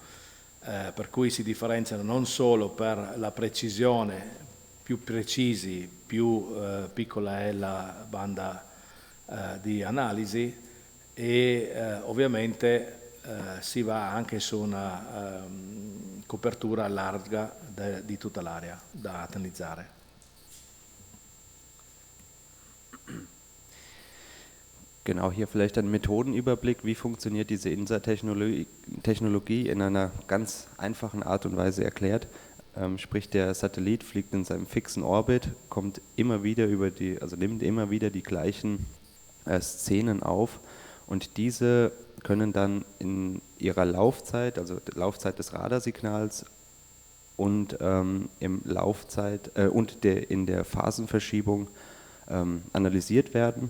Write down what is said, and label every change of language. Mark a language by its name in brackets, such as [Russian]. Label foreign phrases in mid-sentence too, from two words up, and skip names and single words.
[Italian] Per cui si differenziano non solo per la precisione, più precisi, più piccola è la banda di analisi, e ovviamente si va anche su una copertura larga di tutta l'area da analizzare. [German] Genau, hier vielleicht ein Methodenüberblick, wie funktioniert diese INSA-Technologie in einer ganz einfachen Art und Weise erklärt. Sprich, der Satellit fliegt in seinem fixen Orbit, kommt immer wieder nimmt immer wieder die gleichen Szenen auf, und diese können dann in ihrer Laufzeit, also der Laufzeit des Radarsignals und in der Phasenverschiebung analysiert werden.